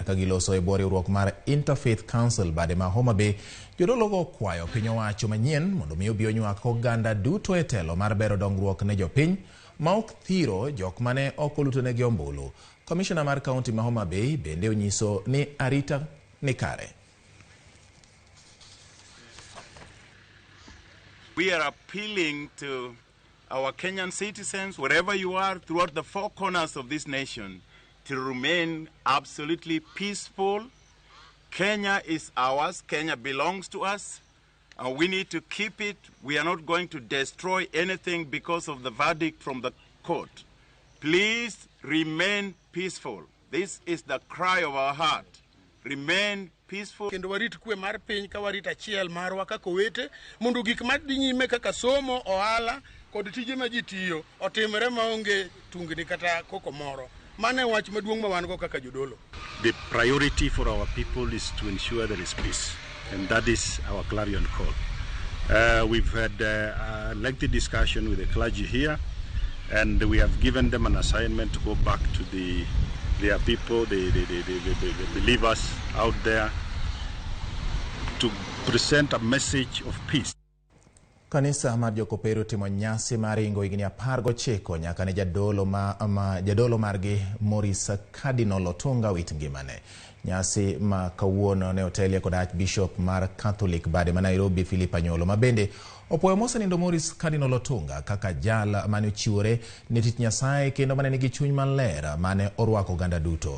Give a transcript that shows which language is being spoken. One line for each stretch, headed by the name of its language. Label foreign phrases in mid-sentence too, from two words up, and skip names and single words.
Luo (Kenya and Tanzania): Ka giloso e bwo riwruok mar Interfaith Council bade ma Homa Bay, jodologo kwayo piny owacho manyien mondo miyo obi onywak oganda duto e telo mar bero dongruok ne jopiny ma ok thiro jok mane ok olutonegi ombulu. Commissioner mar kaunti ma Homa Bay bende onyiso ni arita ni kare.
English: We are appealing to our Kenyan citizens, wherever you are, throughout the four corners of this nation, to remain absolutely peaceful. Kenya is ours. Kenya belongs to us. And we need to keep it. We are not going to destroy anything because of the verdict from the court. Please remain peaceful. This is the cry of our heart. Remain peaceful.
Luo (Kenya and Tanzania): Kendo warit kwe mar piny ka warit achiel marwa kaka owete mondo gik madhi nyime kaka somo, ohala kod tije ma ji tiyo otimre maonge tungni kata koko moro. Mane wach maduong' ma wan go kaka jodolo.
English: The priority for our people is to ensure there is peace, and that is our clarion call. We've had a lengthy discussion with the clergy here, and we have given them an assignment to go back to their people, the believers out there, to present a message of peace.
Luo (Kenya and Tanzania): Kanisa mar jokopero timo nyasi mar ingo higni 19 nyaka ne jadolo margi Maurice Cardinal Otunga wit ngimane. Nyasi ma kawuono ne otelie kod Archbishop mar Catholic bade ma Nairobi Philip Anyolo ma bende Opoyo mosenindo Morris Cardinal Otunga kaka jal mane ochiwore ne tich Nyasaye kendo mane nigi chuny maler mane orwako oganda duto.